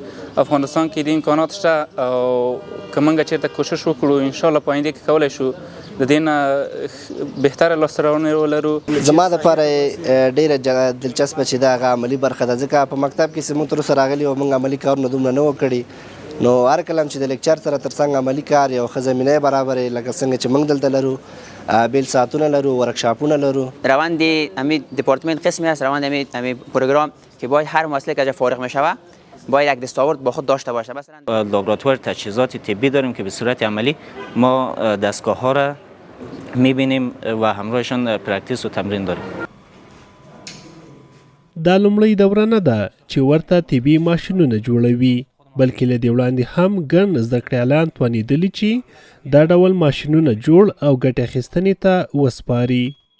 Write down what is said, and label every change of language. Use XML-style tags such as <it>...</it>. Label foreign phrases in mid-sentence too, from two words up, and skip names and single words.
<ps>افغانستان کې د امکانات شته او که موږ چېرته کوشش وکړو انشاءالله په آینده کې کولی شو د دې نه بهتره لاسته راوړنې ولرو. زما دپاره ډېره دلچسپه چې دا هغه عملي برخه ده، ځکه په مکتب کې چې موږ تر اوسه راغلي او موږ عملي کارونه دومره نه وو کړي، نو هر کله چې د لیکچر سره تر څنګ عملي کار یو ښه زمینه یې برابرې لکه څنګه چې موږ دلته لرو، بیل ساعتونه لرو، ورکشاپونه لرو.</ps> <fa>روند امی دپارتمنت قسمی است، روند امی پروگرام که باید هر مسئله که از فارغ میشوه باید یک دستاورد با خود داشته باشه. مثلا لابراتوار تجهیزات طبی داریم که به صورت عملی ما دستگاه ها را میبینیم و همراهشان پرکتیس و تمرین داریم.</fa> <ps>دا لومړی دوره نه ده چې ورته طبي ماشینونه جوړوي، بلکې له دې وړاندې هم ګڼ زده کړیالان توانېدلي چې دا ډول ماشینونه جوړ او ګټې اخیستنې ته وسپاري.</ps>